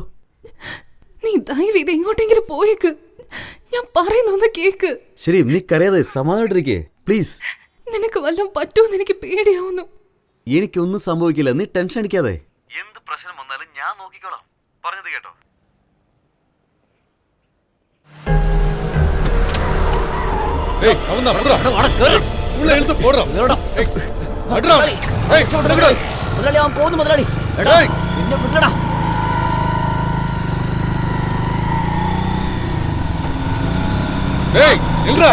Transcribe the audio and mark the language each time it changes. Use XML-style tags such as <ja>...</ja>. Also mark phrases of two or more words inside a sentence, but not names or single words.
<ml>നീ ദയവ് ഇത് എങ്ങോട്ടെങ്കിലും പോയേക്ക്. ഞാൻ പറയുന്നൊന്ന് കേക്ക്. ശരി, നീ കരയാതെ സമാധാനായിട്ടിരിക്കേ പ്ലീസ്. നിനക്ക് വല്ലതും പറ്റുമെന്ന് എനിക്ക് പേടിയാവുന്നു. എനിക്കൊന്നും സംഭവിക്കില്ല, നീ ടെൻഷൻ അടിക്കാതെ. എന്ത് പ്രശ്നം വന്നാലും ഞാൻ നോക്കിക്കോളാം. പറഞ്ഞത് കേട്ടോ?</ml> <ta>ஏய், அவன்தான் போடுறா. உள்ள இழுத்து போடுறா. ஏய், அட்ரா. ஏய், விடுடா. முதலாளி, அவன் போகுது முதலாளி. ஏய், என்ன விட்டுடா. ஏய், நில்றா.</ta>